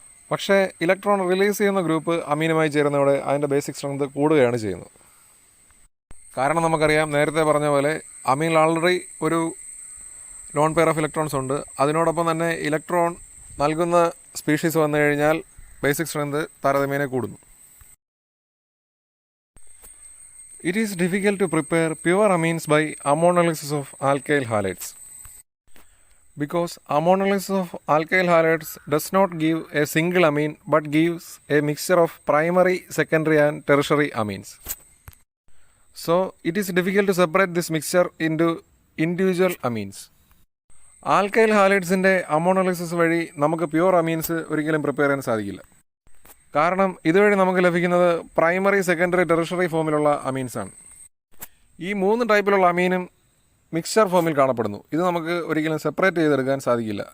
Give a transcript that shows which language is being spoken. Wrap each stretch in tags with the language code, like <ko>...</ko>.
<ml>പക്ഷേ electron release ചെയ്യുന്ന group അമീനുമായി ചേരുന്നതോടെ അതിൻ്റെ ബേസിക് സ്ട്രെങ്ത് കൂടുകയാണ് ചെയ്യുന്നത്. കാരണം നമുക്കറിയാം, നേരത്തെ പറഞ്ഞ പോലെ അമീനിൽ ആൾറെഡി ഒരു ലോൺ പെയർ ഓഫ് ഇലക്ട്രോൺസ് ഉണ്ട്. അതിനോടൊപ്പം തന്നെ ഇലക്ട്രോൺ നൽകുന്ന സ്പീഷീസ് വന്നു കഴിഞ്ഞാൽ ബേസിക് സ്ട്രെങ്ത് താരതമ്യേന കൂടുന്നു.</ml> <en>It is difficult to prepare pure amines by ammonolysis of alkyl halides because ammonolysis of alkyl halides does not give a single amine but gives a mixture of primary, secondary and tertiary amines. So it is difficult to separate this mixture into individual amines.</en> <ml>Alkyl ഹാലൈഡ്സിൻ്റെ അമോണോളിസിസ് വഴി നമുക്ക് pure amines ഒരിക്കലും prepare ചെയ്യാൻ സാധിക്കില്ല. കാരണം ഇതുവഴി നമുക്ക് ലഭിക്കുന്നത് primary, secondary, tertiary ഫോമിലുള്ള അമീൻസാണ്. ഈ 3 ടൈപ്പിലുള്ള അമീനും മിക്സ്ചർ ഫോമിൽ കാണപ്പെടുന്നു. ഇത് നമുക്ക് ഒരിക്കലും സെപ്പറേറ്റ് ചെയ്തെടുക്കാൻ സാധിക്കില്ല.</ml>